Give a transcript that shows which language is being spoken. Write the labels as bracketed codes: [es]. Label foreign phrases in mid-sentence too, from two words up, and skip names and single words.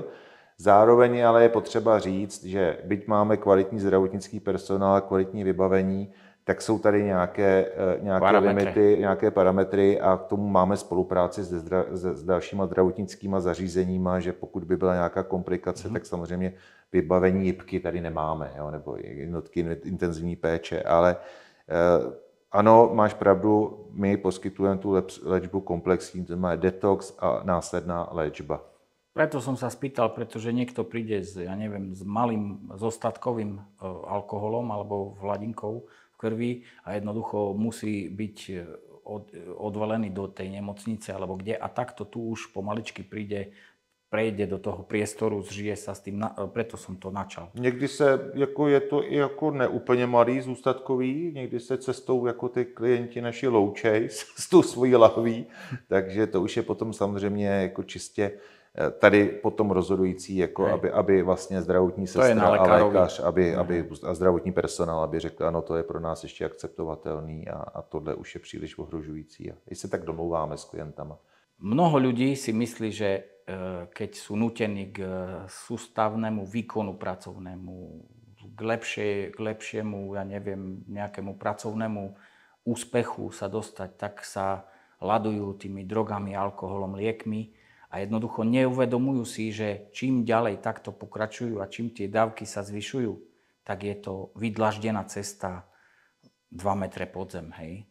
[cs] Zároveň ale je potřeba říct, že byť máme kvalitní zdravotnický personál, kvalitní vybavení, tak jsou tady nějaké limity, nějaké parametry a k tomu máme spolupráci s dalšíma zdravotnickýma zařízeníma, že pokud by byla nějaká komplikace, tak samozřejmě vybavení jipky tady nemáme, jo, nebo jednotky intenzivní péče, ale ano, máš pravdu, my poskytujeme tu léčbu komplexní, to znamená detox a následná léčba. [sk] Preto som sa spýtal, pretože niekto príde s malým zostatkovým alkoholom alebo hladinkou v krvi a jednoducho musí byť odvelený do tej nemocnice alebo kde a takto tu už pomaličky prejde do toho priestoru, zžije sa s tým, preto som to načal. [cs] Někdy je to i jako neúplně malý zůstatkový, někdy se cestou jako ty klienti naši loučej s tou svojí lahví, takže to už je potom samozřejmě jako čistě tady potom rozhodující, jako aby vlastně zdravotní sestra a lékař, a zdravotní personál, aby řekl, ano, to je pro nás ještě akceptovatelný a tohle už je příliš ohrožující. A když se tak domlouváme s klientama. [sk] Mnoho ľudí si myslí, že keď sú nútení k sústavnému výkonu pracovnému, k lepšiemu, ja neviem, nejakému pracovnému úspechu sa dostať, tak sa ladujú tými drogami, alkoholom, liekmi a jednoducho neuvedomujú si, že čím ďalej takto pokračujú a čím tie dávky sa zvyšujú, tak je to vydlaždená cesta 2 metre pod zem, hej.